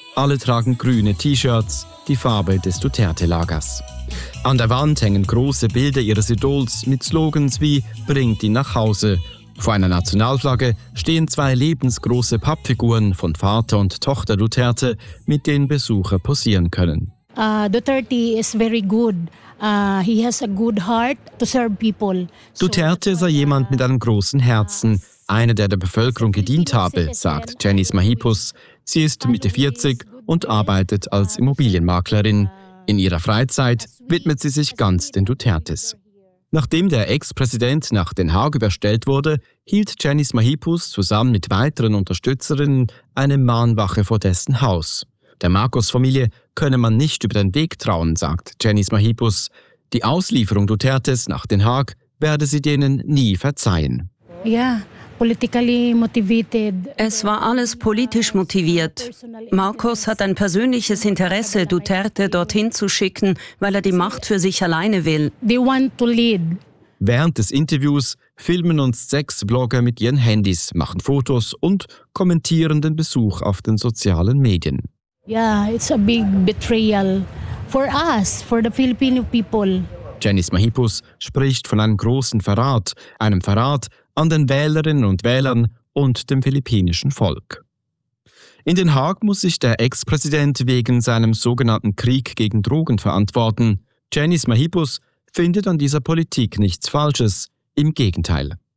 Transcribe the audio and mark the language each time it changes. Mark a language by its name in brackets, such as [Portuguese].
[German] Alle tragen grüne T-Shirts, die Farbe des Duterte-Lagers. An der Wand hängen große Bilder ihres Idols mit Slogans wie «Bringt ihn nach Hause». Vor einer Nationalflagge stehen zwei lebensgroße Pappfiguren von Vater und Tochter Duterte, mit denen Besucher posieren können. [English] Duterte is very good. He has a good heart to serve people. [German] Duterte sei jemand mit einem großen Herzen, einer, der der Bevölkerung gedient habe, sagt Janice Mahipus. Sie ist Mitte 40 und arbeitet als Immobilienmaklerin. In ihrer Freizeit widmet sie sich ganz den Dutertes. Nachdem der Ex-Präsident nach Den Haag überstellt wurde, hielt Janice Mahipus zusammen mit weiteren Unterstützerinnen eine Mahnwache vor dessen Haus. Der Marcos-Familie könne man nicht über den Weg trauen, sagt Janice Mahipus. Die Auslieferung Dutertes nach Den Haag werde sie denen nie verzeihen. Ja. Es war alles politisch motiviert. Marcos hat ein persönliches Interesse, Duterte dorthin zu schicken, weil er die Macht für sich alleine will. [English] They want to lead. [German] Während des Interviews filmen uns 6 Blogger mit ihren Handys, machen Fotos und kommentieren den Besuch auf den sozialen Medien. [English] Yeah, it's a big betrayal for us, for the Filipino people. [German] Janice Mahipus spricht von einem großen Verrat, einem Verrat an den Wählerinnen und Wählern und dem philippinischen Volk. In Den Haag muss sich der Ex-Präsident wegen seinem sogenannten Krieg gegen Drogen verantworten. Janice Mahipus findet an dieser Politik nichts Falsches, im Gegenteil.